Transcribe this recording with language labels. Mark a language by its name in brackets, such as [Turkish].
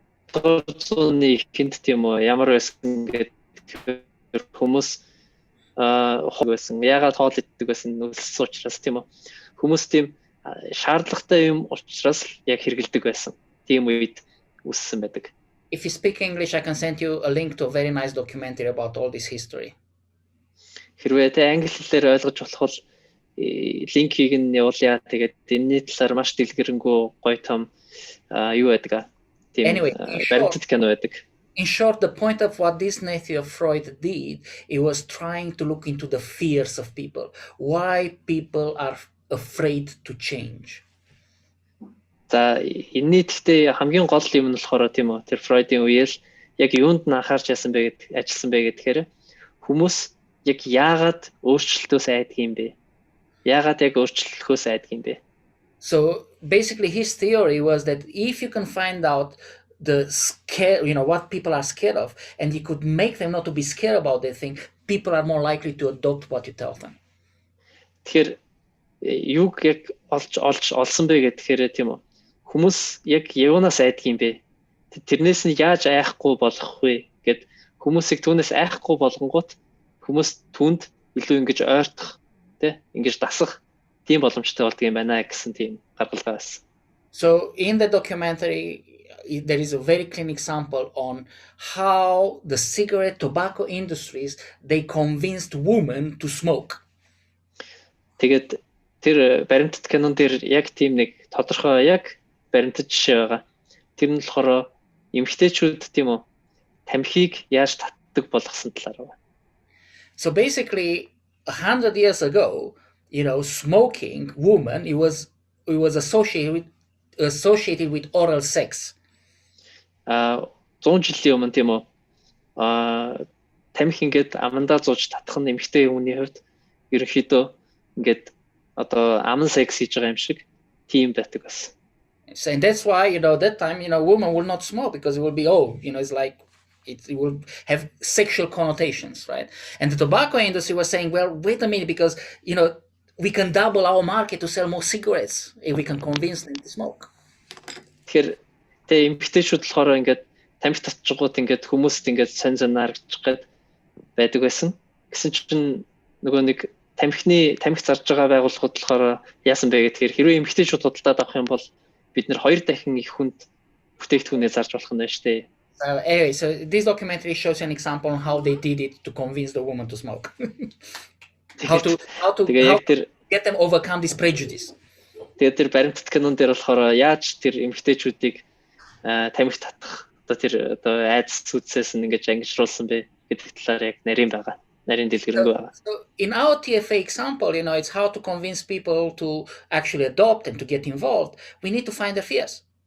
[Mongolian] Хинт тийм үү ямар байсан гэдэг хүмүүс байсан. Ягаад хоол иддэг байсан үлссэн учраас тийм үү. Хүмүүс тийм шаардлагатай юм учраас яг хэрэгэлдэг байсан. Тийм үед үссэн байдаг. [English] If you speak English, I can send you a link to a very nice documentary about all this history. [Mongolian] Хэрвээ тэ англи хэлээр ойлгож болох бол линкийг нь явуулъя. Тэгээд энэний талаар маш дэлгэрэнгүй гоё том юу байдаг. Тийм баримтат кино байдаг. [English] In short, the point of what this Matthew Freud did, it was trying to look into the fears of people. Why people are afraid to change. [Mongolian] За энэний гэхдээ хамгийн гол юм нь болохоор тийм үү тэр Фройдын үеэл яг юунд нь анхаарч яасан бэ гэд ажилласан бэ гэхээр хүмүүс яг яагаад өөрчлөлтөөс айдаг юм бэ? Яагаад яг өөрчлөлтөөс айдаг юм бэ? [English] So basically his theory was that if you can find out the scare, what people are scared of, and you could make them not to be scared about that thing, people are more likely to adopt what you tell them. [Mongolian] Тэгэхээр юуг яг олсон бэ гэхээр тийм үү хүмүүс яг юунаас айдаг юм бэ? Тэрнээс нь яаж айхгүй болох вэ гэд хүмүүсийг түүнээс айхгүй болгонгууд хүмүүс түнд илүү ингэж ойртох тий ингэж дасах тийм боломжтой болдго юм байна гэсэн тийм гаргалгаа байсан. [English] So in the documentary there is a very clean example on how the cigarette tobacco industries they convinced women to smoke. [Mongolian] Тэгээд тэр баримтат кинон дээр яг тийм нэг тодорхой яг баримтат жишээ байгаа. Тэр нь болохоор эмэгтэйчүүд тийм үү тамхиг яаж татдаг болгосон талаар байна. [English] So basically 100 years ago, smoking woman it was associated with oral sex. [Mongolian] 100 жилийн өмнө тийм үү тамхи ингээд амандаа зууж татах нь эмэгтэй хүний хувьд ерөнхийдөө ингээд одоо аман секс хийж байгаа юм шиг тийм байдаг байсан. [English] So and that's why that time women will not smoke because it will be it's like it will have sexual connotations, right? And the tobacco industry was saying, well, wait a minute, because we can double our market to sell more cigarettes if we can convince them to smoke. [Mongolian] Тэгэхээр эмэгтэйчүүд болохоор ингээд тамхи татчихгууд ингээд хүмүүст ингээд сонь харагдчих гээд байдаг байсан. Гэсэн чинь нөгөө нэг тамхи зарж байгаа байгууллагууд болохоор яасан бэ гэхээр хэрвээ эмэгтэйчүүд худалдаад авах юм бол бид нэр 2 дахин их хүнд бүтээгдэхүүнээ зарж болох нь байна шүү дээ. [English] Anyway, so this documentary shows an example on how they did it to convince the woman to smoke. how to get them overcome this prejudice. [Mongolian] Тэгээд тэр баримтат кинон дээр болохоор яаж тэр эмэгтэйчүүдийг тамхи татах одоо айдас зүтсээс нь ингэж ангижруулсан бэ гэдэг талаар яг нарийн дэлгэрэнгүй байгаа. [English] So in our TFA example, it's how to convince people to actually adopt and to get involved. We need to find their fears.